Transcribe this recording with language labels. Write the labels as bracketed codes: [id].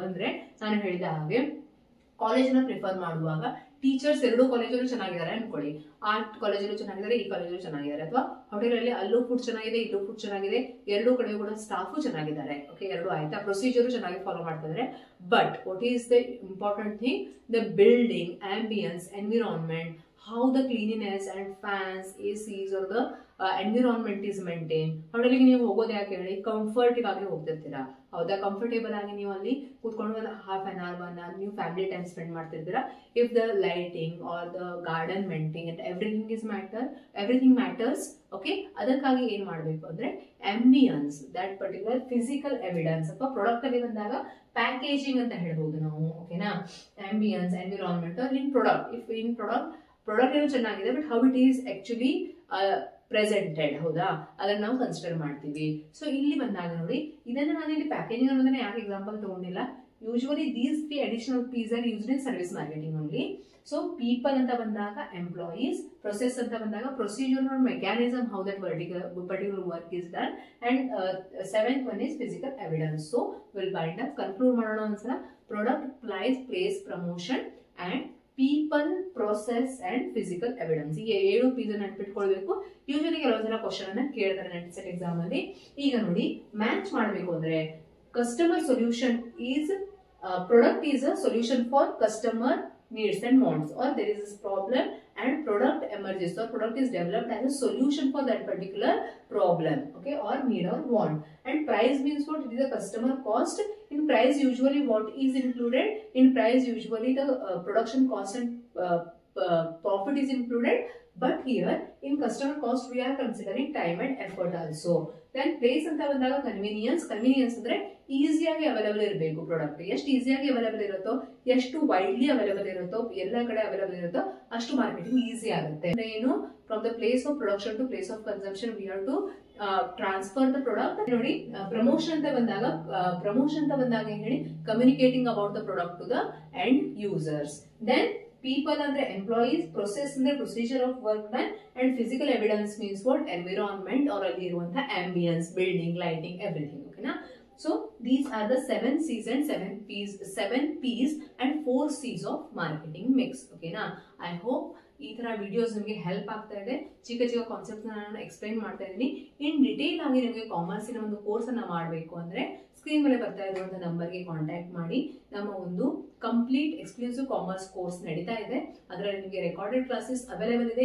[kn] ಅಂದ್ರೆ ನಾನು ಹೇಳಿದ ಹಾಗೆ ಕಾಲೇಜನ್ನ ಪ್ರಿಫರ್ ಮಾಡುವಾಗ ಟೀಚರ್ಸ್ ಎರಡೂ ಕಾಲೇಜಲ್ಲೂ ಚೆನ್ನಾಗಿದ್ದಾರೆ ಅನ್ಕೊಳ್ಳಿ, ಆ ಕಾಲೇಜಲ್ಲೂ ಚೆನ್ನಾಗಿದ್ದಾರೆ, ಈ ಕಾಲೇಜಲ್ಲೂ ಚೆನ್ನಾಗಿದ್ದಾರೆ. ಅಥವಾ ಹೋಟೆಲ್ ಅಲ್ಲಿ ಅಲ್ಲೂ ಫುಡ್ ಚೆನ್ನಾಗಿದೆ, ಇಲ್ಲೂ ಫುಡ್ ಚೆನ್ನಾಗಿದೆ, ಎರಡೂ ಕಡೆ ಕೂಡ ಸ್ಟಾಫು ಚೆನ್ನಾಗಿದ್ದಾರೆ. ಓಕೆ, ಎರಡು ಆಯ್ತಾ, ಪ್ರೊಸೀಜರು ಚೆನ್ನಾಗಿ ಫಾಲೋ ಮಾಡ್ತಿದ್ದಾರೆ. [en] But what is the important thing, the building, ambience, environment, how the cleanliness and fans, ACs or the environment is maintained. [kn] ಹೋಟೆಲ್ಗೆ ನೀವು ಹೋಗೋದು ಯಾಕೆ ಹೇಳಿ, ಕಂಫರ್ಟ್ ಆಗಿ ಹೋಗ್ತಿರ್ತೀರಾ, ಹೌದಾ, ಕಂಫರ್ಟೇಬಲ್ ಆಗಿ ನೀವು ಅಲ್ಲಿ ಕೂತ್ಕೊಂಡು ಒಂದು ಹಾಫ್ ಅನ್ ಅವರ್ 1 hour ನೀವು family time spend ಮಾಡ್ತಿರ್ತೀರಾ. [en] If the lighting or the garden maintain and everything matters. [kn] Okay, ಅದಕ್ಕಾಗಿ ಏನ್ ಮಾಡಬೇಕು ಅಂದ್ರೆ ambience, [en] That particular physical evidence. [kn] ಅಥವಾ ಪ್ರಾಡಕ್ಟ್ ಅಲ್ಲಿ ಬಂದಾಗ ಪ್ಯಾಕೇಜಿಂಗ್ ಅಂತ ಹೇಳ್ಬೋದು ನಾವು. ಓಕೆನಾ, ambience, environment in product. [en] if in product [kn] ಏನು ಚೆನ್ನಾಗಿದೆ, [en] but how it is actually presented, ಹೌದಾ, [kn] ಅದನ್ನ ನಾವು ಕನ್ಸಿಡರ್ ಮಾಡ್ತೀವಿ. ಸೊ ಇಲ್ಲಿ ಬಂದಾಗ ನೋಡಿ, ಇದನ್ನ ನಾನು ಇಲ್ಲಿ ಪ್ಯಾಕೇಜಿಂಗ್ ಅನ್ನೋದನ್ನ ಯಾಕೆ ಎಕ್ಸಾಂಪಲ್ ತಗೊಂಡಿಲ್ಲ. [en] Usually these 3 additional P's are used in service marketing only. So people [kn] ಅಂತ ಬಂದಾಗ [en] Employees, process ಅಂತ ಬಂದಾಗ procedure or mechanism, how that particular work is done, and 7th one is physical evidence. So will bind up, [kn] conclude ಮಾಡೋಣ ಒಂದ್ಸಲ. [en] Product, price, place, promotion and people, process and physical evidence. [kn] ಈ 7 P's ನೆನ್ಪಿಟ್ಕೊಳ್ಬೇಕು. Usually ಕೆಲವು ಸಲ question ಅನ್ನ ಕೇಳ್ತಾರೆ net set exam ಅಲ್ಲಿ. [en] ಈಗ ನೋಡಿ, ಮ್ಯಾಚ್ ಮಾಡಬೇಕು ಅಂದ್ರೆ customer solution is, product is a solution for customer needs and wants, or there is this problem and product emerges, or product is developed as a solution for that particular problem, okay, or need or want. And price means what? It is a customer cost. In price usually what is included? In price usually the production cost and profit is included, but here in customer cost we are considering time and effort also. Then place [kn] anta bandaga convenience andre ಈಸಿಯಾಗಿ available ಇರಬೇಕು. Product ಎಷ್ಟು ಈಸಿಯಾಗಿ available ಇರುತ್ತೋ, ಎಷ್ಟು widely available ಇರುತ್ತೋ, ಎಲ್ಲ ಕಡೆ available ಇರುತ್ತೋ ಅಷ್ಟು ಮಾರ್ಕೆಟಿಂಗ್ ಈಸಿ ಆಗುತ್ತೆ. [en] ಏನು, from the place of production to place of consumption we have to transfer the product. [kn] ನೋಡಿ, ಪ್ರಮೋಷನ್ ಅಂತ ಬಂದಾಗ ಏನ್ ಹೇಳಿ, [en] Communicating about the product to the end users. Then people ಅಂದ್ರೆ employees, process ಅಂದ್ರೆ procedure of work done, and physical evidence means what, environment or [kn] ಅಲ್ಲಿ ಇರುವಂತಹ [en] Ambience, building, lighting, everything. ಓಕೆನಾ, so these are the 7 C's and 7 P's and 4 C's of marketing mix. Okay na, I hope [kn] ಈ ತರ videos ನಿಮಗೆ help ಆಗ್ತಾ ಇದೆ. ಚಿಕ್ಕ concept ನಾನು ಎಕ್ಸ್ಪ್ಲೈನ್ ಮಾಡ್ತಾ ಇದ್ದೀನಿ. ಇನ್ ಡಿಟೇಲ್ ಆಗಿ ನಿಮಗೆ ಕಾಮರ್ಸಿನ ಒಂದು ಕೋರ್ಸ್ ಅನ್ನ ಮಾಡಬೇಕು ಅಂದ್ರೆ ಸ್ಕ್ರೀನ್ ಮೇಲೆ ಬರ್ತಾ ಇರುವಂತಹ ನಂಬರ್ಗೆ ಕಾಂಟ್ಯಾಕ್ಟ್ ಮಾಡಿ ನಮ್ಮ ಒಂದು ಕಂಪ್ಲೀಟ್ ಎಕ್ಸ್ಕ್ಲೂಸಿವ್ ಕಾಮರ್ಸ್ ಕೋರ್ಸ್ ನಡೀತಾ ಇದೆ. ಅದರಲ್ಲಿ ನಿಮಗೆ ರೆಕಾರ್ಡೆಡ್ ಕ್ಲಾಸಸ್ ಅವೈಲೇಬಲ್ ಇದೆ.